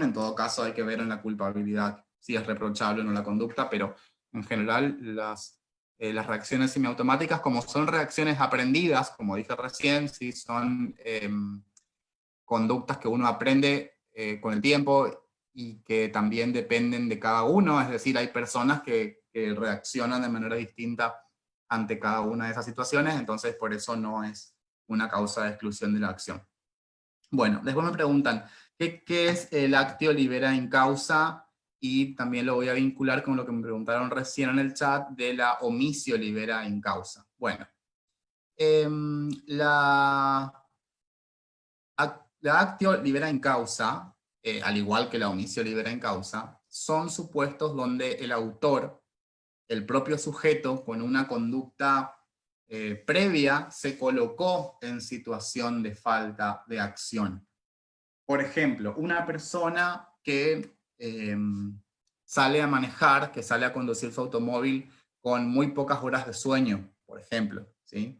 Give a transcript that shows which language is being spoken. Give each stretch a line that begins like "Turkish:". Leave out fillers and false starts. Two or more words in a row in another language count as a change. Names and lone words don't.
Spanish: En todo caso, hay que ver en la culpabilidad si es reprochable o no la conducta, pero en general las reacciones semiautomáticas, como son reacciones aprendidas, como dije recién, sí, son conductas que uno aprende con el tiempo y que también dependen de cada uno, es decir, hay personas que reaccionan de manera distinta ante cada una de esas situaciones, entonces por eso no es una causa de exclusión de la acción. Bueno, después me preguntan, ¿qué es el
Latin: actio libera in causa?
Spanish: Y también lo voy a vincular con lo que me preguntaron recién en el chat de la
Latin: omisio libera in causa.
Spanish: Bueno, la la
Latin: actio libera in causa,
Spanish: al igual que la
Latin: omisio libera in causa,
Spanish: son supuestos donde el autor, el propio sujeto, con una conducta previa, se colocó en situación de falta de acción. Por ejemplo, una persona que sale a manejar, que sale a conducir su automóvil con muy pocas horas de sueño, por ejemplo, ¿sí?